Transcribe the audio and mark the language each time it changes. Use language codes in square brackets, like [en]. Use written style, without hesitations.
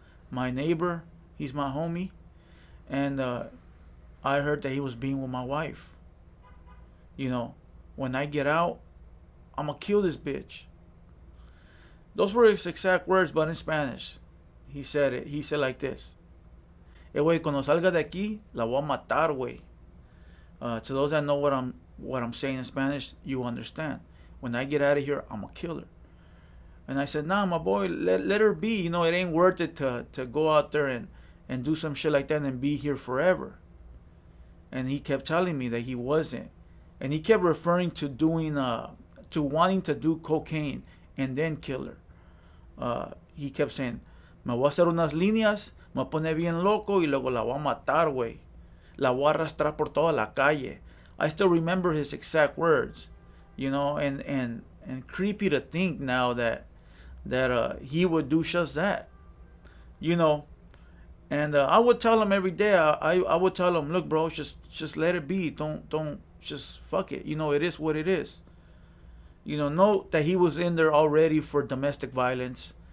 [en] My neighbor, he's my homie. And I heard that he was being with my wife. When I get out, I'm going to kill this bitch. Those were his exact words, but in Spanish. He said it. He said like this. [es] Güey, cuando salga de aquí, la voy a matar, güey. [en] To those that know what I'm saying in Spanish, you understand. When I get out of here, I'm going to kill her. And I said, nah, my boy, let her be. It ain't worth it to go out there and do some shit like that and be here forever. And he kept telling me that he wasn't. And he kept referring to wanting to do cocaine and then kill her. [es] He kept saying, me voy a hacer unas líneas, me voy a poner bien loco y luego la voy a matar, güey. La voy a arrastrar por toda la calle. [en] I still remember his exact words, and creepy to think now that he would do just that, And I would tell him every day, I would tell him, look, bro, just let it be. Don't just fuck it. It is what it is. Note that he was in there already for domestic violence.